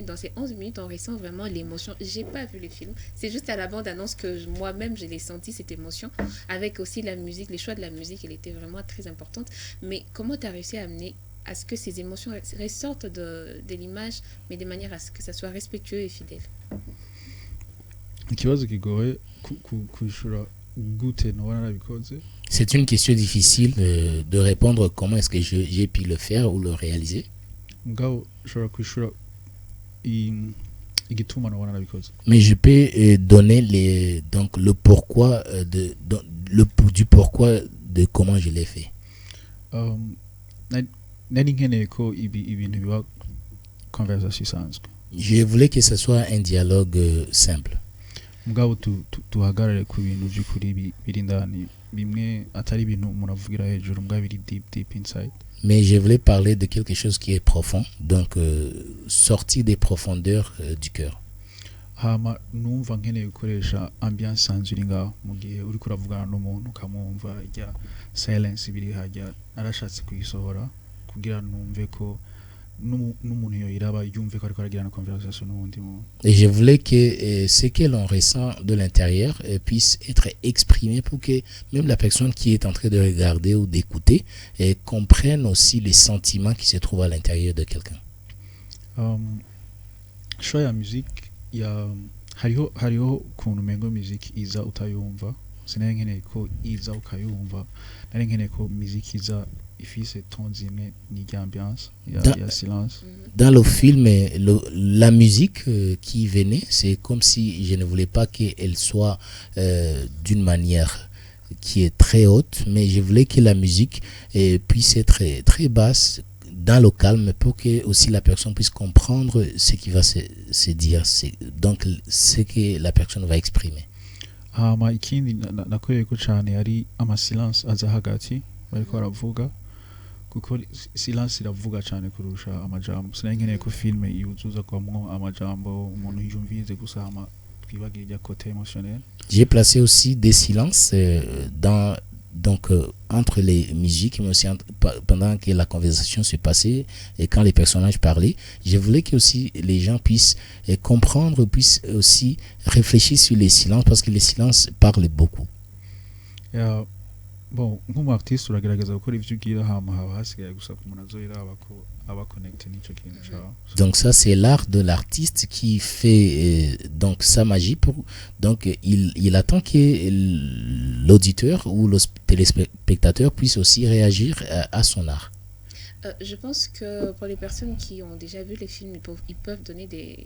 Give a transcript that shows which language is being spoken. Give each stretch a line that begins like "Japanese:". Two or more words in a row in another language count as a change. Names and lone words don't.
French: Dans ces 11 minutes, on ressent vraiment l'émotion. Je n'ai pas vu le film. C'est juste à la bande-annonce que moi-même, je l'ai senti, cette émotion. Avec aussi la musique, les choix de la musique, elle était vraiment très importante. Mais comment tu as réussi à amener à ce que ces émotions ressortent de l'image, mais de manière à ce que ça soit respectueux et fidèle?
Rundi: ikibazo kigoye kwishura gute nobona nabikoze.
French: C'est une question difficile de répondre comment est-ce que j'ai pu le faire ou le réaliser.
Rundi: Mugabo ushobora kwishura igituma nobona nabikoze.
French: Mais je peux donner le pourquoi du pourquoi de comment je l'ai fait.
Rundi: Nari nkeneye ko ibintu biba conversation isanzwe.
French: Je voulais que ce soit un dialogue simple.
Rundi: Mugabo tuhagarare ku bintu by'ukuri biri ndani bimwe atari ibintu umuntu avugira hejuru mugabo biri
English: deep inside.
French: Mais je voulais parler de quelque chose qui est profond, donc sortir des profondeurs du cœur.
Rundi: Hama numva nkeneye gukoresha ambiance sanzwe iri ngaho mu gihe uri kuravugana n'umuntu ukamwumva ijya silence biri hajya narashatse kuyisohora kugira numve ko n'umuntu yoyiraba yumve ko ariko aragirana conversation n'ubundi muntu.
French: Et je voulais que ce que l'on ressent de l'intérieur puisse être exprimé pour que même la personne qui est en train de regarder ou d'écouter comprenne aussi les sentiments qui se trouvent à l'intérieur de quelqu'un.
Rundi: Choix ya musique ya hariho ukuntu mengo musique iza utayumva sinari nkeneye ko iza ukayumva nari nkeneye ko musique iza ifise ton zimwe ni ambiance ya silence.
French: Dans le film la musique qui venait, c'est comme si je ne voulais pas qu'elle soit d'une manière qui est très haute, mais je voulais que la musique puisse être très basse dans le calme pour que aussi la personne puisse comprendre ce qui va se dire, donc ce que la personne va exprimer.
Rundi: hama ikindi nakoreyeko cyane ari amasilence aza hagati bariko baravuga kuko silence iravuga cyane kurusha amajambo sinankeneye ko filme yuzuza kwamwo amajambo umuntu yumvize gusa hama twibagira rya
French: côté émotionnel. J'ai placé aussi des silences entre les musiques, mais aussi pendant que la conversation se passait et quand les personnages parlaient. Je voulais que aussi les gens puissent comprendre, puissent aussi réfléchir sur les silences, parce que les silences parlent beaucoup. Bon,
Rundi: nk'umu artiste uragerageza gukora ivyo ugira hama haba hasigaye gusa ku muntu azoyiraba ko aba connecté n'ico kintu cawe.
French: Donc ça c'est l'art de l'artiste qui fait donc sa magie donc il attend que l'auditeur ou le téléspectateur puisse aussi réagir à son art. Je pense que pour les personnes qui ont déjà vu les films, ils peuvent donner des...